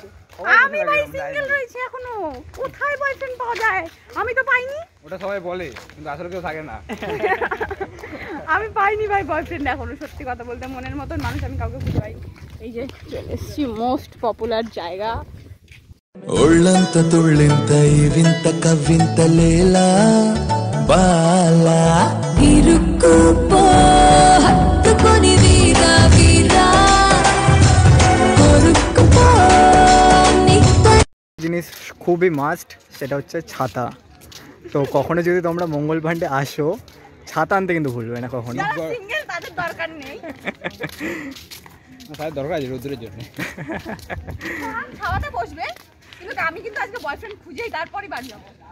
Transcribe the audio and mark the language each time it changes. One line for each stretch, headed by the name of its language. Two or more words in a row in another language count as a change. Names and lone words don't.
Bangla: আমি ভাই সিঙ্গেল রয়েছি এখনো, কোথায় বয়ফ্রেন্ড পাওয়া যায়? আমি তো পাইনি। ওটা সবাই বলে কিন্তু আসলে কেউ থাকে না। আমি পাইনি ভাই বয়ফ্রেন্ড এখনো, সত্যি কথা বলতে মনের মতন মানুষ আমি কাউকে খুঁজে পাইনি। এই যে চলে এসেছি
English: most popular
Bangla: জায়গা।
Telugu: ఒళ్ళంత తుళ్ళింత ఈ వింత కవ్వింత లేలా బాలా ఇరుక్కుపో హత్తుకొని వీరా వీరా కొరుక్కుపో
Bangla: জিনিস খুবই মাস্ট, সেটা হচ্ছে ছাতা। তো কখনো যদি তোমরা মঙ্গল পান্ডে আসো, ছাতা আনতে কিন্তু ভুলবে না কখনো। সিঙ্গেল তাদের দরকার নেই, তার দরকার আছে রোদ্রের জন্য। খাওয়াতে বসবে, কিন্তু আমি কিন্তু আজকে বয়ফ্রেন্ড খুঁজেই তারপরই বাড়ি যাবো।